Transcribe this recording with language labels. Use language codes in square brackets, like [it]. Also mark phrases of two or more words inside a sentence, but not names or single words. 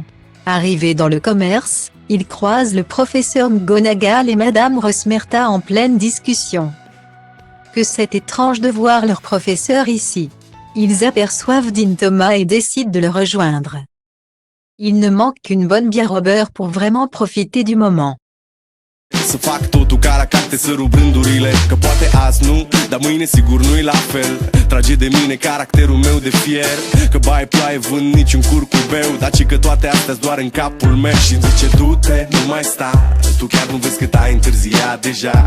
[fr] Arrivés dans le commerce, ils croisent le professeur McGonagall et Madame Rosmerta en pleine discussion. Que c'est étrange de voir leur professeur ici. Ils aperçoivent Dean Thomas et décident de le rejoindre. Il ne manque qu'une bonne bière au beurre pour vraiment profiter du moment. [ro] Să fac totul ca la carte, să rup rândurile, că poate azi nu, dar mâine sigur nu-i la fel. Trage de mine caracterul meu de fier, că bai ploaie vând niciun curcubeu, dar ci că toate astea-s doar în capul meu. Și-mi zice du-te, nu mai sta, tu chiar nu vezi cât ai întârziat deja.